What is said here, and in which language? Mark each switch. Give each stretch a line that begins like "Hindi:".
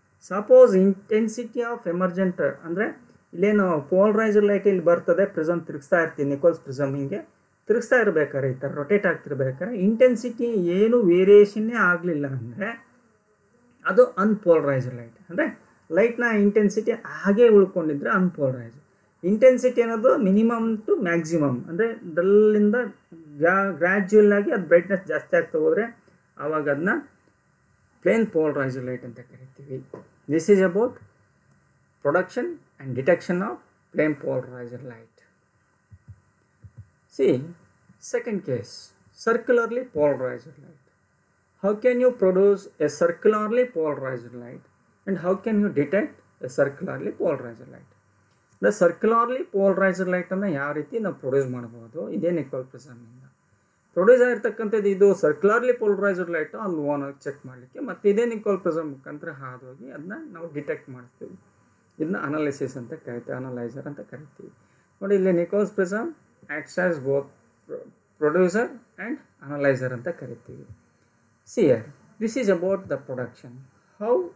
English: suppose intensity of emergent
Kannada: ಅಂದರೆ ಇಲ್ಲೇನು polarised light ಇಲ್ಲಿ ಬರ್ತದೆ, ಪ್ರಿಸಮ್ ತಿರುಗಿಸ್ತಾ ಇರ್ತೀವಿ, ನಿಕೋಲ್ಸ್ ಪ್ರಿಸಮ್ ಹಿಂಗೆ ತಿರುಗಿಸ್ತಾ ಇರಬೇಕಾದ್ರೆ ಈ ಥರ ರೊಟೇಟ್ ಆಗ್ತಿರ್ಬೇಕಾದ್ರೆ ಇಂಟೆನ್ಸಿಟಿ ಏನು ವೇರಿಯೇಷನ್ನೇ ಆಗಲಿಲ್ಲ ಅಂದರೆ ಅದು ಅನ್ಪೋಲರೈಸ್ಡ್ ಲೈಟ್. ಅಂದರೆ ಲೈಟ್ನ ಇಂಟೆನ್ಸಿಟಿ ಹಾಗೇ ಉಳ್ಕೊಂಡಿದ್ರೆ ಅನ್ಪೋಲರೈಸ್ಡ್. ಇಂಟೆನ್ಸಿಟಿ ಅನ್ನೋದು
English: minimum to maximum
Kannada: ಅಂದರೆ ಡಲ್ಲಿಂದ ಗ್ರ್ಯಾಜುವಲ್ ಆಗಿ ಅದು ಬ್ರೈಟ್ನೆಸ್ ಜಾಸ್ತಿ ಆಗ್ತಾ ಹೋದರೆ ಆವಾಗ ಅದನ್ನ ಪ್ಲೇನ್ ಪೋಲರೈಸ್ಡ್ ಲೈಟ್ ಅಂತ ಕರಿತೀವಿ.
English: This is about production and detection of plane polarized light. See, second case, circularly polarized light. How can you produce a circularly polarized light and how can you detect a circularly polarized light? The circularly polarized light
Kannada: ಅನ್ನು ಯಾವ ರೀತಿ ನಾವು produce ಮಾಡಬಹುದು, ಇದೇ Nicole ಪ್ರಿಸಮ್ನಿಂದ produce ಆಗಿರ್ತಕ್ಕಂಥದ್ದು. ಇದು ಸರ್ಕ್ಯುಲರ್ಲಿ polarised light ಅಲ್ಲಿ ಓನಾಗಿ check ಮಾಡಲಿಕ್ಕೆ, ಮತ್ತು ಇದೇ ನಿಕೋಲ್ ಪ್ರಿಸಮ್ ಮುಖಾಂತರ ಹಾದೋಗಿ ಅದನ್ನ ನಾವು ಡಿಟೆಕ್ಟ್ ಮಾಡ್ತೀವಿ. ಇದನ್ನ ಅನಾಲಿಸಿಸ್ ಅಂತ ಕರಿತೀವಿ, ಅನಲೈಸರ್ ಅಂತ ಕರಿತೀವಿ. ನೋಡಿ ಇಲ್ಲಿ
English: Nicol's prism acts as both producer and analyser
Kannada: ಅಂತ ಕರಿತೀವಿ.
English: See here, this is about the production. How